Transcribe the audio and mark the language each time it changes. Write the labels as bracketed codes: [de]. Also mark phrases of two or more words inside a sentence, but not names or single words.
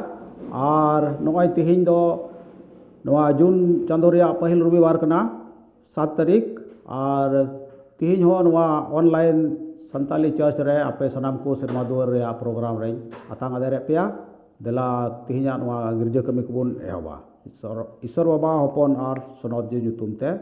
[sat] Ar noai tihin do nwa Jun Chandu ria pahil rubibar kena 7 tarik. Ar tihin ho nwa online Santali Church re apa sanamku Serma Duar ria program re atang adere pia. Dela tihinya nwa girja kami kubun ewa. Isor baba hopon ar sonot je nyutum te.